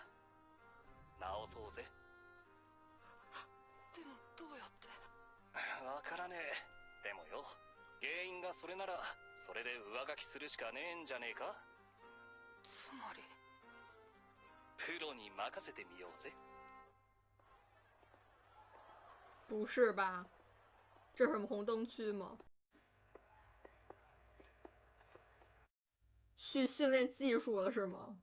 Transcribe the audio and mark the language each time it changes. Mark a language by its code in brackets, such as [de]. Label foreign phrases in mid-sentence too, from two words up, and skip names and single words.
[ja] 直そうぜ。でもどうやって。わからねえ。でもよ、原因がそれならそれで上書きするしかねえんじゃねえか。つまりプロに任せてみようぜ。 [zh] 不是吧？这是什么红灯区吗？训练技术了是吗？